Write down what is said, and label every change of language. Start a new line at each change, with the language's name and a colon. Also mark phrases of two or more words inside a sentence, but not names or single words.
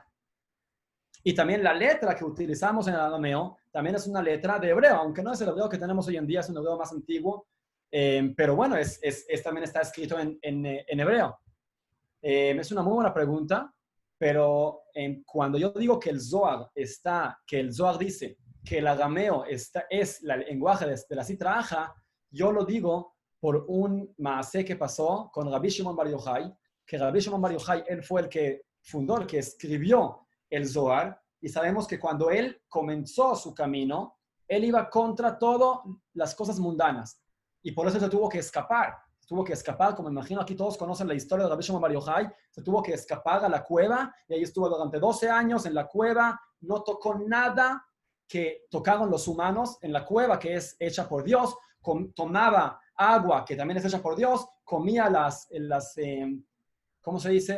Spanish: Y también la letra que utilizamos en el arameo también es una letra de hebreo, aunque no es el hebreo que tenemos hoy en día, es un hebreo más antiguo, pero bueno, también está escrito en hebreo. Es una muy buena pregunta, pero cuando yo digo que el Zohar dice que el arameo es el lenguaje de la Sitra Achra, yo lo digo por un maasé que pasó con Rabbi Shimon Bar Yochai, que Rabbi Shimon Bar Yochai, él fue el que fundó, el que escribió el Zohar, y sabemos que cuando él comenzó su camino, él iba contra todas las cosas mundanas, y por eso se tuvo que escapar. Como imagino aquí todos conocen la historia de Rabbi Shimon Bar Yochai, se tuvo que escapar a la cueva, y ahí estuvo durante 12 años en la cueva, no tocó nada que tocaron los humanos en la cueva, que es hecha por Dios, tomaba agua, que también es hecha por Dios, comía ¿cómo se dice?